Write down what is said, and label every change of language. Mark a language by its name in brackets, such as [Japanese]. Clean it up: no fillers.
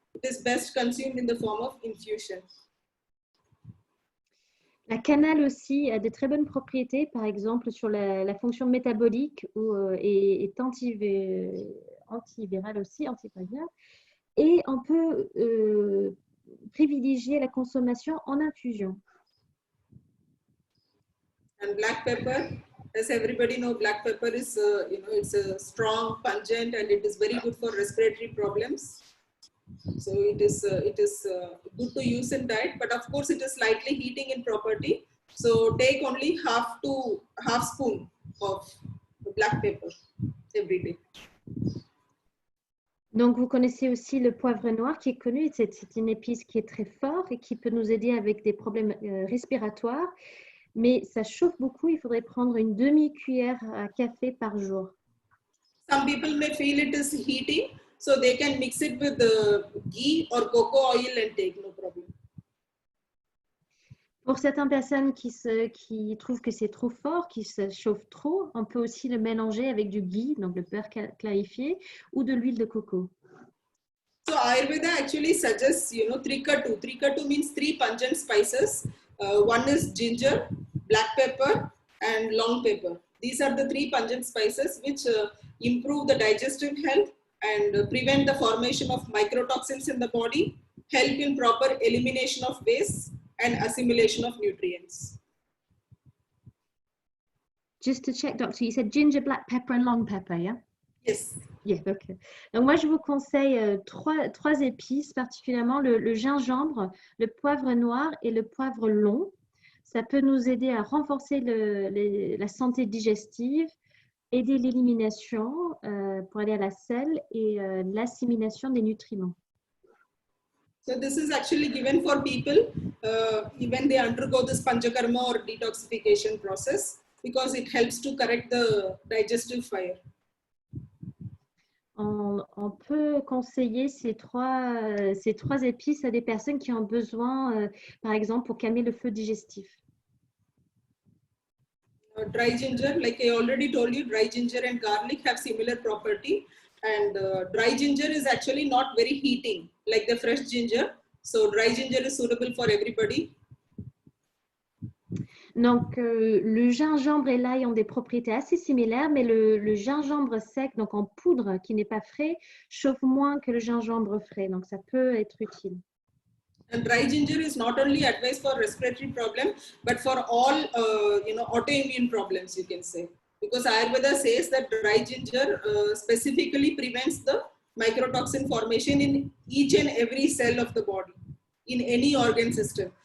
[English] It is best consumed in the form of infusion. [French] La cannelle aussi a de très bonnes propriétés, par exemple sur la fonction métabolique et est antivirale aussi, antibactérienne. Et on peut privilégier la consommation en infusion. [English] And black pepper, as everybody know, black pepper is it's a strong, pungent, and it is very good for respiratory problems. So it is good to use in diet, but of course it is slightly heating in property. So take only half spoon of black pepper every day. [French] Donc, vous connaissez aussi le poivre noir qui est connu. C'est une épice qui est très forte et qui peut nous aider avec des problèmes respiratoires. Mais ça chauffe beaucoup. Il faudrait prendre une demi-cuillère à café par jour. [English] Some people may feel it is heating, so they can mix it with ghee or cocoa oil and take, no problem. [French] Pour certaines personnes qui trouvent que c'est trop fort, qui se chauffent trop, on peut aussi le mélanger avec du ghee, donc le beurre clarifié, ou de l'huile de coco. [English] So Ayurveda actually suggests, trikatu. Trikatu means 3 pungent spices. One is ginger, black pepper, and long pepper. These are the 3 pungent spices which improve the digestive health and prevent the formation of microtoxins in the body, help in proper elimination of waste and assimilation of nutrients. Just to check, doctor, you said ginger, black pepper, and long pepper, yeah? Yes. Yeah, okay. [French] Donc moi, je vous conseille trois épices, particulièrement le gingembre, le poivre noir et le poivre long. Ça peut nous aider à renforcer la santé digestive, aider l'élimination pour aller à la selle et l'assimilation des nutriments. [English] So this is actually given for people when they undergo this panchakarma or detoxification process because it helps to correct the digestive fire. [French] On peut conseiller ces trois épices à des personnes qui ont besoin, par exemple, pour calmer le feu digestif. [English] Dry ginger, like I already told you, dry ginger and garlic have similar property, and dry ginger is actually not very heating like the fresh ginger. So dry ginger is suitable for everybody. [French] Donc, le gingembre et l'ail ont des propriétés assez similaires, mais le gingembre sec, donc en poudre, qui n'est pas frais, chauffe moins que le gingembre frais. Donc, ça peut être utile. [English] And dry ginger is not only advised for respiratory problem, but for all autoimmune problems, you can say. Because Ayurveda says that dry ginger specifically prevents the microtoxin formation in each and every cell of the body, in any organ system.